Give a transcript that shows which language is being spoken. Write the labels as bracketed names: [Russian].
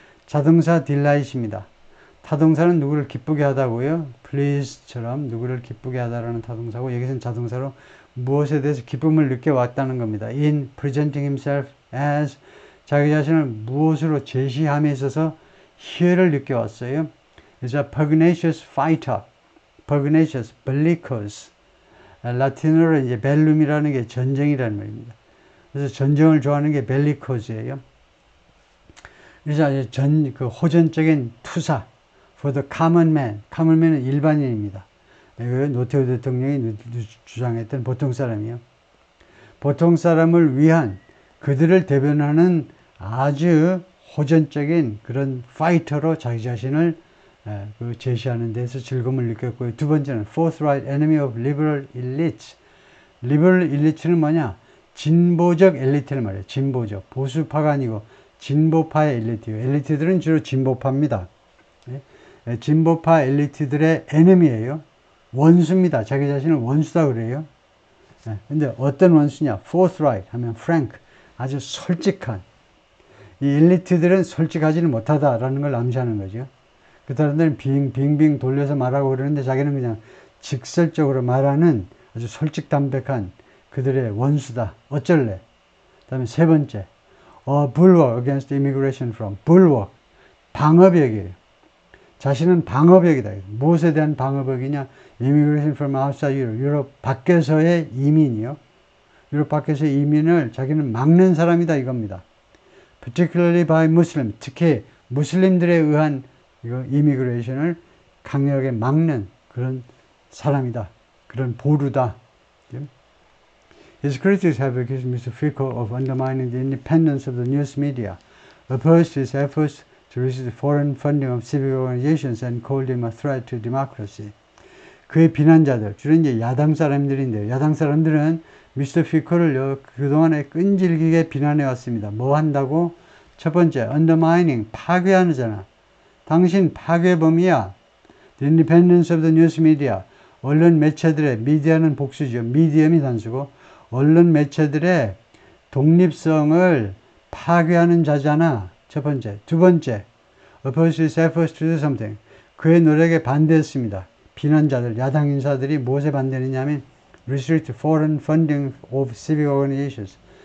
[Korean] 자동사 딜라이트입니다. 타동사는 누구를 기쁘게 하다고요. please처럼 누구를 기쁘게 하다라는 타동사고 여기서는 자동사로 무엇에 대해서 기쁨을 느껴왔다는 겁니다. [English] in presenting himself as [Korean] 자기 자신을 무엇으로 제시함에 있어서 희열을 느껴왔어요. [English] is a pugnacious fighter. pugnacious, bellicose. [Korean] 라틴어로 이제 벨룸이라는 게 전쟁이라는 말입니다. 그래서 전쟁을 좋아하는 게 벨리코즈예요. 그래서 그 호전적인 투사 [English] for the common man. [Korean] common man은 일반인입니다. 노태우 대통령이 주장했던 보통 사람이요. 보통 사람을 위한 그들을 대변하는 아주 호전적인 그런 파이터로 자기 자신을 제시하는 데서 즐거움을 느꼈고요. 두 번째는 [English] forthright enemy of liberal elites. [Korean] liberal elite는 뭐냐? 진보적 엘리트를 말해요. 진보적. 보수파가 아니고 진보파의 엘리트예요. 엘리트들은 주로 진보파입니다. 진보파 엘리트들의 에너미예요. 원수입니다. 자기 자신을 원수다 그래요. 근데 어떤 원수냐? [English] forthright 하면 frank. [Korean] 아주 솔직한. 이 엘리트들은 솔직하지는 못하다라는 걸 암시하는 거죠. 그 사람들은 빙빙 돌려서 말하고 그러는데 자기는 그냥 직설적으로 말하는 아주 솔직담백한 그들의 원수다. 어쩔래? 그 다음에 세 번째, [English] bulwark against immigration from. bulwark, [Korean] 방어벽이에요. 자신은 방어벽이다. 무엇에 대한 방어벽이냐? [English] Immigration from outside Europe. [Korean] 유럽 밖에서의 이민이요. 유럽 밖에서의 이민을 자기는 막는 사람이다 이겁니다. [English] Particularly by Muslim. [Korean] 특히 무슬림들에 의한 이미그레이션을 강력하게 막는 그런 사람이다. 그런 보루다. [English] His critics have accused Mr. Fico of undermining the independence of the news media, opposed to his efforts to receive foreign funding of civic organizations and called him a threat to democracy. [Korean] 그의 비난자들, 주로 이제 야당 사람들인데요. 야당 사람들은 미스터 피코를 그동안에 끈질기게 비난해 왔습니다. 뭐 한다고? 첫 번째, undermining, 파괴하잖아. 당신 파괴범이야. [English] The independence of the news media. [Korean] 언론 매체들의, 미디어는 복수죠. 미디엄이 단수고, 언론 매체들의 독립성을 파괴하는 자잖아. 첫 번째. 두 번째, [English] opposed his efforts to do something. [Korean] 그의 노력에 반대했습니다. 비난자들, 야당 인사들이 무엇에 반대했냐 하면 [English] restrict foreign funding of civic organizations.